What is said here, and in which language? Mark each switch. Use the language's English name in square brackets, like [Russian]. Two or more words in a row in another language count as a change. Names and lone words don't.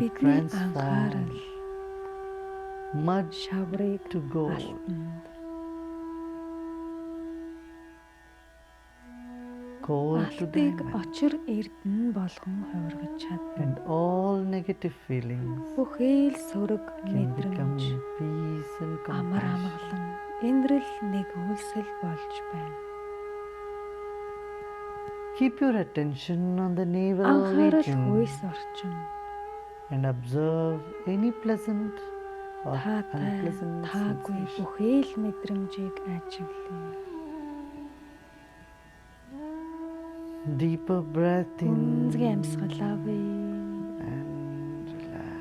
[Mongolian] Бидний [English] transform [Mongolian] анхаарал [English] mud [Mongolian] шаврыг [English] to gold. [Mongolian] алтанд, [English] Gold to [Mongolian] алтыг [English] diamond. [Mongolian] очир эрдэнэ болгон хувиргаж чадна. [English] And all negative feelings [Mongolian] Бүхий л сөрөг [English] can become [Mongolian] мэдрэмж, [English] peace and [Mongolian] амар [English] compassion. [Mongolian] амгалан энэрл нэг үйлсэл болж байна. [English] Keep your attention on the navel [Mongolian] Анхаарал [English] region [Mongolian] хүйс орчин. [English] and observe any pleasant or [Mongolian] Таатай, [English] unpleasant [Mongolian] таагүй [English] sensation. [Mongolian] бүхий л мэдрэмжийг ажиглая. [English] Deeper breath [Mongolian] Гүнзгий [English] in [Mongolian] амьсгал авъя. [English] and relax.